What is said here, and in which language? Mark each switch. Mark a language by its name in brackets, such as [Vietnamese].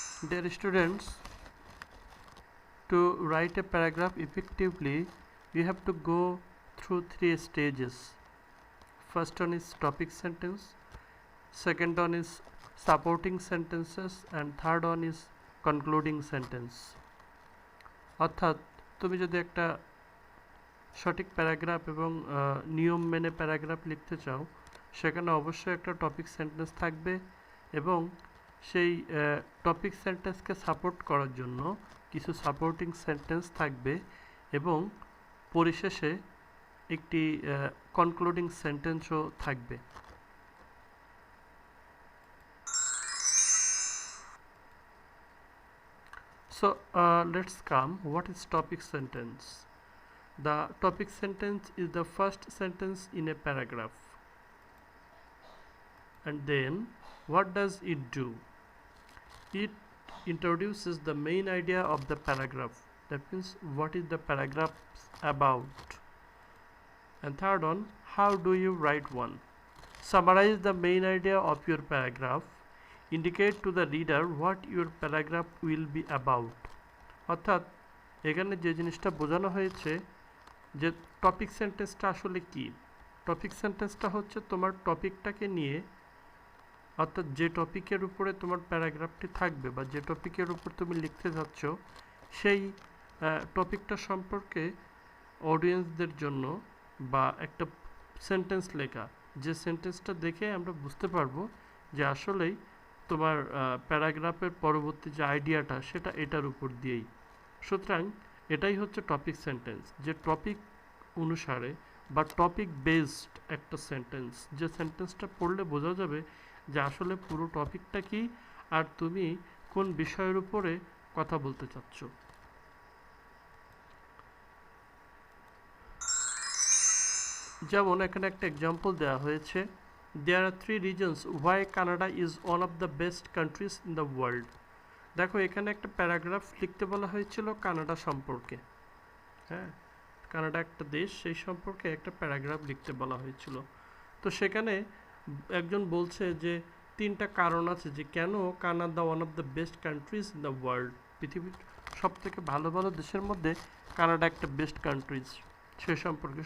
[English] Dear students, to write a paragraph effectively, you have to go through 3 stages. First one is topic sentence, second one is supporting sentences, and third one is concluding sentence. [Bangla] অর্থাৎ তুমি যদি একটা সঠিক paragraph এবং নিয়ম মেনে paragraph লিখতে চাও, সেখানে অবশ্যই একটা টপিক সেন্টেন্স থাকবে এবং সেই টপিক সেন্টেন্সকে সাপোর্ট করার জন্য কিছু সাপোর্টিং সেন্টেন্স থাকবে এবং পরিশেষে একটি কনক্লুডিং সেন্টেন্সও থাকবে। [English] So let's come. What is topic sentence? The topic sentence is the first sentence in a paragraph. And then what does it do? It introduces the main idea of the paragraph. That means what is the paragraph about? And third one, how do you write one? Summarize the main idea of your paragraph. Indicate to the reader what your paragraph will be about. [Bangla] অর্থাৎ এখানে যে জিনিসটা বোঝানো হয়েছে যে topic সেন্টেন্সটা আসলে কি। টপিক সেন্টেন্সটা হচ্ছে তোমার টপিকটাকে নিয়ে, অর্থাৎ যে টপিকের উপরে তোমার প্যারাগ্রাফটি থাকবে বা যে টপিকের উপর তুমি লিখতে যাচ্ছ সেই টপিকটা সম্পর্কে অডিয়েন্সদের জন্য বা একটা সেন্টেন্স লেখা, যে সেন্টেন্সটা দেখে আমরা বুঝতে পারবো যে আসলেই তোমার প্যারাগ্রাফের পরবর্তী যে আইডিয়াটা সেটা এটার উপর দিয়েই। সুতরাং এটাই হচ্ছে টপিক সেন্টেন্স, যে টপিক অনুসারে বা টপিক বেসড একটা সেন্টেন্স, যে সেন্টেন্সটা পড়লে বোঝা যাবে যে আসলে পুরো টপিকটা কি আর তুমি কোন বিষয়ের উপরে কথা বলতে চাচ্ছ। যেমন এখানে একটা এক্সাম্পল দেওয়া হয়েছে, [English] there are 3 reasons why Canada is one of the best countries in the world. [Bangla] দেখো এখানে একটা প্যারাগ্রাফ লিখতে বলা হয়েছিল কানাডা সম্পর্কে। হ্যাঁ, কানাডা একটা দেশ, সেই সম্পর্কে একটা প্যারাগ্রাফ লিখতে বলা হয়েছিল। তো সেখানে একজন বলছে যে 3টা কারণ আছে যে কেন Canada [English] one of the best countries in the world, [Bangla] পৃথিবীর সবথেকে ভালো ভালো দেশের মধ্যে কানাডা একটা বেস্ট কান্ট্রিজ, সে সম্পর্কে।